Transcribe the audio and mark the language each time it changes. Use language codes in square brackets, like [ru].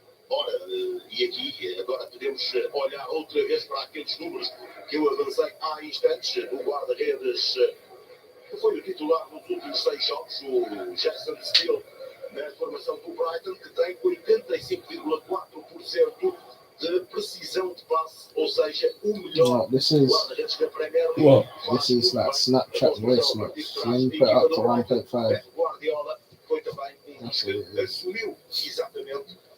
[pt] Ora, e aqui agora podemos olhar outra vez para aqueles números que eu avancei há instantes, do guarda-redes que foi o titular nos últimos 6 jogos, o Jason Steele, na formação do Brighton, que tem 85,4% de precisão de passe, ou seja, o melhor guarda-redes da Premier League. [en] This is like Snapchat voice notes. So then you put it up to 1.5. [pt] Guardiola foi também um que assumiu exatamente.